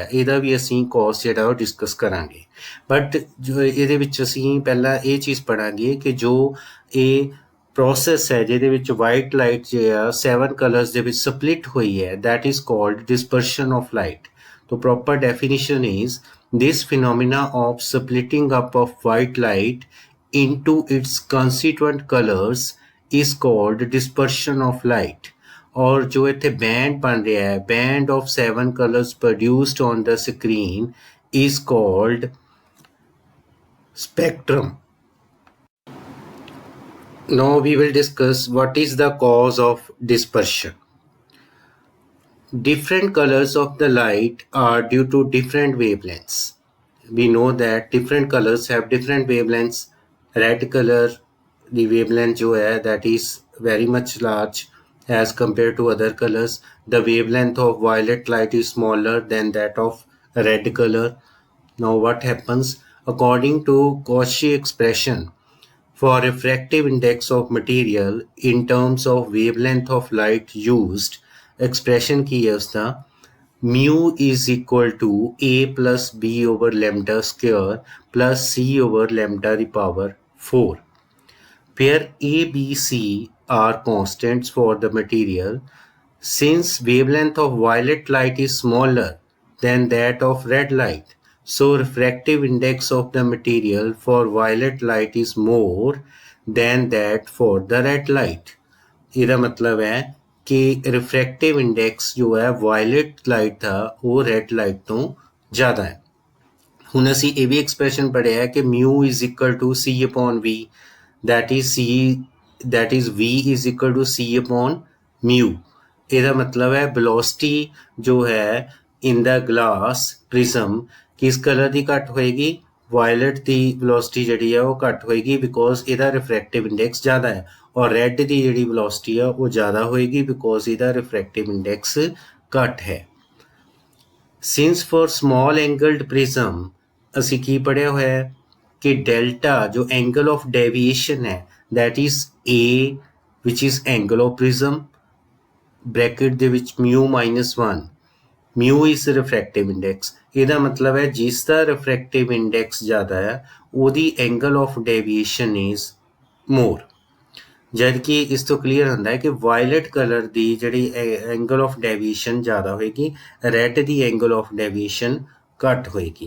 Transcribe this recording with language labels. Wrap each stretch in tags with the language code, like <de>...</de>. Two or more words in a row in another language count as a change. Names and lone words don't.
<pa>ਇਹਦਾ ਵੀ ਅਸੀਂ ਕੌਜ਼ ਜਿਹੜਾ ਉਹ ਡਿਸਕਸ ਕਰਾਂਗੇ, ਬਟ ਜੋ ਇਹਦੇ ਵਿੱਚ ਅਸੀਂ ਪਹਿਲਾਂ ਇਹ ਚੀਜ਼ ਪੜ੍ਹਾਂਗੇ ਕਿ ਜੋ ਇਹ ਪ੍ਰੋਸੈਸ ਹੈ ਜਿਹਦੇ ਵਿੱਚ</pa> <en>white light</en> <pa>ਜਿਹੜਾ 7 ਕਲਰਸ ਦੇ ਵਿੱਚ ਸਪਲਿਟ ਹੋਈ ਹੈ</pa> <en>that is called dispersion of light. So proper definition is this phenomena of splitting up of white light into its constituent colors is called dispersion of light.</en> <hi>और जो इत्थे band बन रहा है,</hi> <en>band of 7 colors produced on the screen is called spectrum. Now we will discuss what is the cause of dispersion. Different colors of the light are due to different wavelengths. We know that different colors have different wavelengths. Red color, the wavelength</en> <hi>जो है</hi> <en>that is very much large as compared to other colors. The wavelength of violet light is smaller than that of red color. Now what happens? According to Cauchy expression for refractive index of material in terms of wavelength of light used, expression</en> <hi>की है उसका</hi> <en>mu is equal to a plus b over lambda square plus c over lambda the power 4. where A, B, C are constants for the material. Since wavelength of violet light is smaller than that of red light, so refractive index of the material for violet light is more than that for the red light.</en> <pa>ਇਹਦਾ ਮਤਲਬ ਹੈ ਕਿ</pa> <en>refractive index</en> <pa>ਜੋ ਹੈ</pa> <en>violet light</en> <pa>ਦਾ ਉਹ</pa> <en>red light</en> <pa>ਤੋਂ ਜ਼ਿਆਦਾ ਹੈ। ਹੁਣ ਅਸੀਂ ਇਹ ਵੀ ਐਕਸਪ੍ਰੈਸ਼ਨ ਪੜ੍ਹਿਆ ਹੈ ਕਿ</pa> <en>mu is equal to c upon v, that is v is equal to c upon mu।</en> <pa>ਇਹਦਾ ਮਤਲਬ ਹੈ velocity ਜੋ ਹੈ</pa> <en>in the glass prism</en> <pa>ਕਿਸ ਕਲਰ ਦੀ ਘੱਟ ਹੋਏਗੀ, ਵਾਇਲਟ ਦੀ velocity ਜਿਹੜੀ ਹੈ ਉਹ ਘੱਟ ਹੋਏਗੀ ਬਿਕੋਜ਼ ਇਹਦਾ</pa> <en>refractive index</en> <pa>ਜ਼ਿਆਦਾ ਹੈ, ਔਰ ਰੈੱਡ ਦੀ ਜਿਹੜੀ velocity ਆ ਉਹ ਜ਼ਿਆਦਾ ਹੋਏਗੀ ਬਿਕੋਜ਼ ਇਹਦਾ</pa> <en>refractive index</en> <pa>ਘੱਟ ਹੈ।</pa> <en>since for small angled prism</en> <pa>ਅਸੀਂ ਕੀ ਪੜ੍ਹਿਆ ਹੋਇਆ ਹੈ ਕਿ ਡੈਲਟਾ ਜੋ</pa> <en>angle of deviation ਹੈ that is a which is angle of prism bracket</en> <pa>ਦੇ ਵਿੱਚ</pa> <en>mu -1, mu is refractive index।</en> <pa>ਇਹਦਾ ਮਤਲਬ ਹੈ ਜਿਸ ਦਾ</pa> <en>refractive index</en> <pa>ਜ਼ਿਆਦਾ ਹੈ ਉਹਦੀ</pa> <en>angle of deviation is more।</en> <pa>ਜਦ ਕਿ ਇਸ ਤੋਂ ਕਲੀਅਰ ਹੁੰਦਾ ਹੈ ਕਿ</pa> <en>violet color</en> <pa>ਦੀ ਜਿਹੜੀ</pa> <en>angle of deviation</en> <pa>ਜ਼ਿਆਦਾ ਹੋਏਗੀ, ਰੈੱਡ ਦੀ</pa> <en>angle of deviation</en> <pa>ਘੱਟ ਹੋਏਗੀ।</pa>